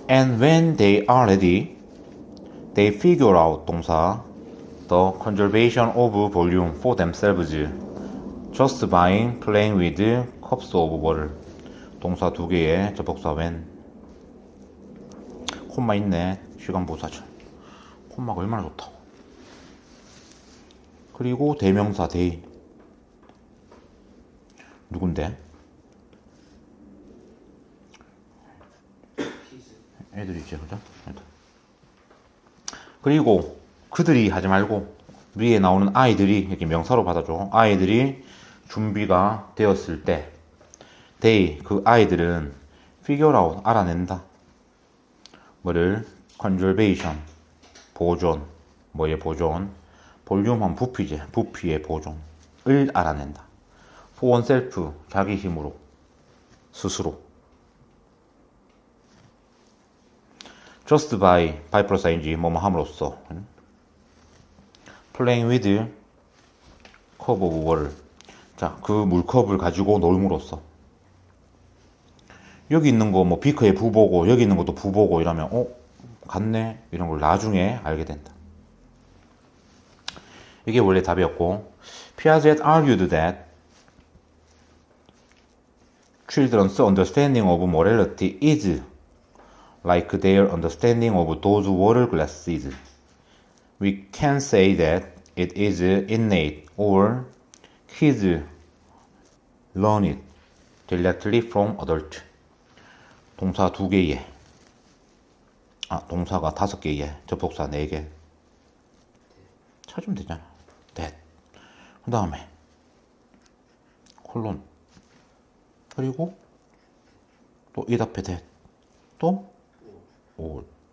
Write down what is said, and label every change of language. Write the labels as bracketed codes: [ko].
[en] And when they are ready, they figure out 동사 the conservation of volume for themselves just by playing with cups of water. [ko] 동사 2개에 접속사 when. 콤마 있네. 시간 보사절. 콤마가 얼마나 좋다. 그리고 대명사 they. 누군데? 애들이 있죠, 그죠? 애들. 그리고 그들이 하지 말고 위에 나오는 아이들이 이렇게 명사로 받아줘. 아이들이 준비가 되었을 때 they, 그 아이들은 figure out, 알아낸다. 뭐를? conservation, 보존. 뭐의 보존? 볼륨한 부피제, 부피의 보존을 알아낸다. for oneself, 자기 힘으로, 스스로. just by 플러스인지 뭐뭐 함으로써. [en] playing with cup of water. [ko] 자, 그 물컵을 가지고 놀므로써. 여기 있는 거 뭐 비커에 부보고 여기 있는 것도 부보고 이러면 같네 이런 걸 나중에 알게 된다. 이게 원래 답이었고, [en] Piaget argued that children's understanding of morality is like their understanding of those water glasses. We can say that it is innate or kids learn it directly from adults. [ko] 동사 2개에 동사가 5개에 접속사 4개 찾으면 되잖아. [en] that. [ko] 그 다음에 콜론 그리고 또 이 앞에 that 또 all.